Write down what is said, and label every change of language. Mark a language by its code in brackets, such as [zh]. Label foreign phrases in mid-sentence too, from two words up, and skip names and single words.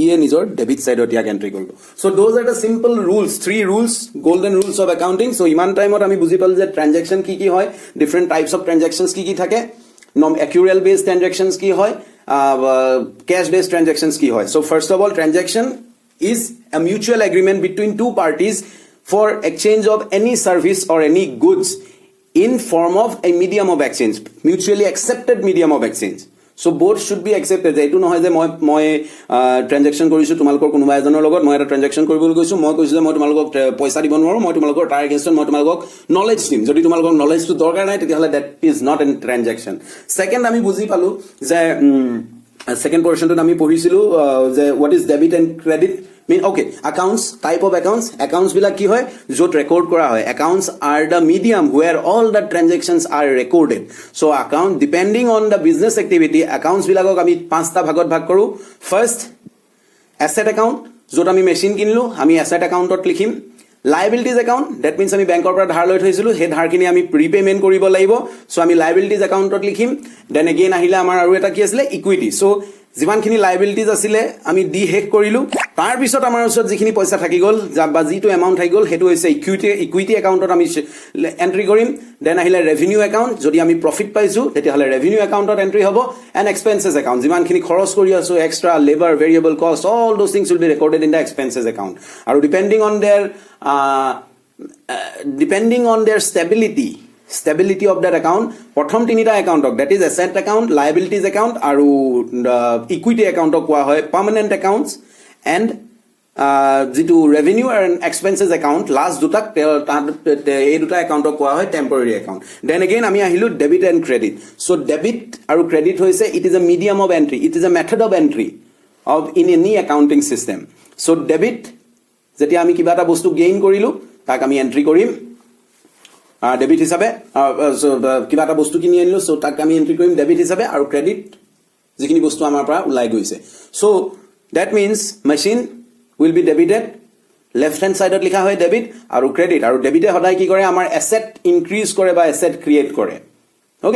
[as] এ নিজৰ ডেবিট ছাইডত ইয়াক এণ্ট্ৰি কৰিব [en] so those are the simple rules 3 rules golden rules of accounting so' [as] ইমান টাইমত আমি বুজি পালোঁ যে ট্ৰেনজেকশ্যন কি কি হয় [en] different types of transactions [as] কি কি থাকে [en] accrual based transactions [as] কি হয় [en] cash based transactions [as] কি হয় [en] so first of all transaction is a mutual agreement between two parties for exchange of any service or any goods in form of a medium of exchange, mutually accepted medium of exchange. So both should be accepted. [as] এইটো নহয় যে মই ট্ৰেনজেকশ্যন কৰিছোঁ তোমালোকৰ কোনোবা এজনৰ লগত মই এটা ট্ৰেনজেকশ্যন কৰিবলৈ গৈছোঁ মই কৈছোঁ যে মই তোমালোকক পইচা দিব নোৱাৰোঁ মই তোমালোকৰ তাৰ এগেইনষ্টত মই তোমালোকক নলেজ দিম যদি তোমালোকৰ নলেজটো দৰকাৰ নাই তেতিয়াহ'লে [en] that is not an transaction [as] ছেকেণ্ড আমি বুজি পালোঁ যে ছেকেণ্ড পৰ্চনটোত আমি পঢ়িছিলোঁ যে [en] what is debit and credit mean okay accounts type of accounts [as] বিলাক কি হয় য'ত ৰেকৰ্ড কৰা হয় [en] accounts are the medium where all the transactions are recorded so account depending on the business activity accounts [as] বিলাকক আমি পাঁচটা ভাগত ভাগ কৰোঁ [en] first asset account [as] য'ত আমি মেচিন কিনিলোঁ আমি [en] asset accountত [as] লিখিম [en] liabilities account that means [as] আমি বেংকৰ পৰা ধাৰ লৈ থৈছিলোঁ সেই ধাৰখিনি আমি প্ৰিপেমেণ্ট কৰিব লাগিব so আমি [en] liabilities accountত [as] লিখিম [en] then again [as] আহিলে আমাৰ আৰু এটা কি আছিলে [en] equity so [as] যিমানখিনি লাইবিলিটিজ আছিলে আমি দি শেষ কৰিলোঁ তাৰপিছত আমাৰ ওচৰত যিখিনি পইচা থাকি গ'ল বা যিটো এমাউণ্ট থাকি গ'ল সেইটো হৈছে [en] equity accountত [as] আমি এণ্ট্ৰি কৰিম দেন আহিলে [en] revenue account [as] যদি আমি প্ৰফিট পাইছোঁ তেতিয়াহ'লে [en] revenue accountত [as] এণ্ট্ৰি হ'ব [en] and expenses account [as] যিমানখিনি খৰচ কৰি আছোঁ [en] extra labour variable cost all those things will be recorded in the expenses account [as] আৰু ডিপেণ্ডিং [en] on their stability of that account [as] প্ৰথম তিনিটা একাউণ্টক [en] that is asset account liabilities account আৰু equity accountক [as] কোৱা হয় [en] permanent accounts and যিটো revenue and expenses account last [as] দুটাক এই দুটা একাউণ্টক কোৱা হয় [en] temporary account then again [as] আমি আহিলোঁ [en] debit and credit so debit আৰু credit হৈছে it is a medium of entry it is a method of entry of in any accounting system so debit [as] যেতিয়া আমি কিবা এটা বস্তু গেইন কৰিলোঁ তাক আমি এণ্ট্ৰি কৰিম ডেবিট হিচাপে কিবা এটা বস্তু কিনি আনিলোঁ চ' তাক আমি এণ্ট্ৰি কৰিম ডেবিট হিচাপে আৰু ক্ৰেডিট যিখিনি বস্তু আমাৰ পৰা ওলাই গৈছে [en] so that means machine will be debited left hand sideত [as] লিখা হয় ডেবিট আৰু ক্ৰেডিট আৰু ডেবিটে সদায় কি কৰে আমাৰ [en] asset increase [as] কৰে বা [en] asset create [as] কৰে অ'কে